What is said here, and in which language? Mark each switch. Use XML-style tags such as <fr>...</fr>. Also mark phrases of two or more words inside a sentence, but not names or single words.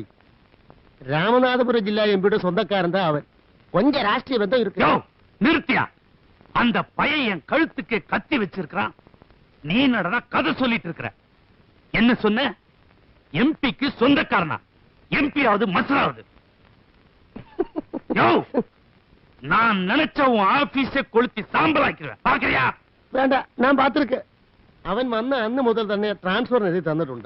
<ml>രാമനാഥപുരം ജില്ലാ എംപിയുടെ സ്വന്തക്കാരൻ</ml> <ta>தான் அவன். கொஞ்சம் ராஷ்டிரிய பந்தம் இருக்கு. நிறுத்தியா? அந்த பையன் என் கழுத்துக்கு கத்தி வச்சிருக்கான். நீ நடனா கதை சொல்லிட்டு இருக்கிற. என்ன சொன்ன? எம்பிக்கு சொந்தக்காரனா? எம்பி ஆவது மசராவது? நான் நினைச்ச உன் ஆபீஸை கொளுத்தி சாம்பலாக்கிறேன். பாக்கறியா? வேண்டாம், நான் பார்த்திருக்கேன்.</ta> <ml>അവൻ വന്ന അന്ന് മുതൽ തന്നെ ട്രാൻസ്ഫർ എഴുതി തന്നിട്ടുണ്ട്.</ml>